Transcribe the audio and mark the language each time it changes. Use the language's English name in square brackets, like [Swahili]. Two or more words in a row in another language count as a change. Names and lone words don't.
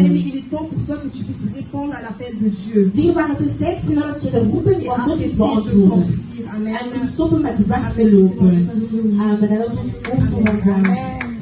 [French] il est temps pour toi que tu puisses répondre à l'appel de Dieu. [Dutch] Dierbaar, het is tijd voor jou dat je de roeping [French] Et [Dutch] van God [French] arrêter [Dutch] moet [French] de [Dutch] beantwoorden. [French] t'enfuir. Amen. [Dutch] En moet stoppen met weg te [French] Amen. [Dutch] lopen. [French] C'est mon message de Amen. [Dutch] En dat is ons woord voor vandaag.